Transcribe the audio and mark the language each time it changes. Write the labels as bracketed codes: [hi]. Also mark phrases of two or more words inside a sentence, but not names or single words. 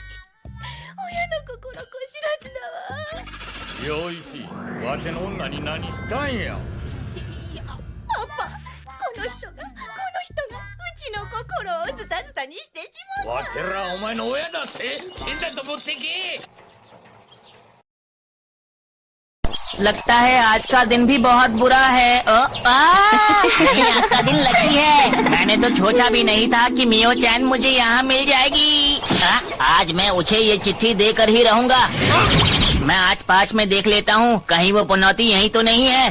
[ja] 親の心こ知らずだわ。陽一、わての女に何したんや。いや、パパ、この人がうちの心をズタズタにしてしまった。わてらお前の親だって。ペンダント持ってけ。 [hi] लगता है आज का दिन भी बहुत बुरा है। नहीं, आज का दिन लकी है। मैंने तो सोचा भी नहीं था कि मियो चैन मुझे यहाँ मिल जाएगी। आज मैं उसे ये चिट्ठी देकर ही रहूंगा। मैं आज 5 में देख लेता हूँ, कहीं वो पनौती यहीं तो नहीं है।